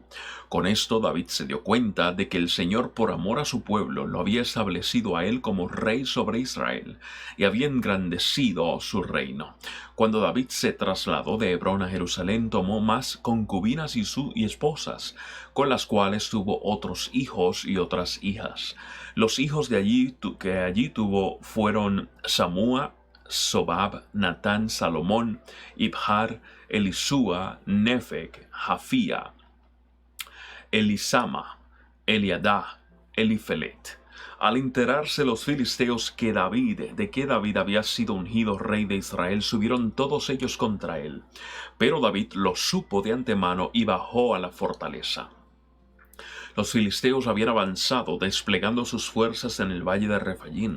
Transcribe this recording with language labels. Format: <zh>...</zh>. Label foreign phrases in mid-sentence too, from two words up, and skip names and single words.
<es>Con esto David se dio cuenta de que el Señor, por amor a su pueblo, lo había establecido a él como rey sobre Israel y había engrandecido su reino. Cuando David se trasladó de Hebrón a Jerusalén, tomó más concubinas y esposas, con las cuales tuvo otros hijos y otras hijas. Los hijos que allí tuvo fueron Samúa, Sobab, Natán, Salomón, Ibhar, Elisúa, Nefeg, Jafía, Elisama, Eliadá, Elifelet. Al enterarse los filisteos de que David había sido ungido rey de Israel, subieron todos ellos contra él. Pero David lo supo de antemano y bajó a la fortaleza. Los filisteos habían avanzado, desplegando sus fuerzas en el valle de Refaín.</es>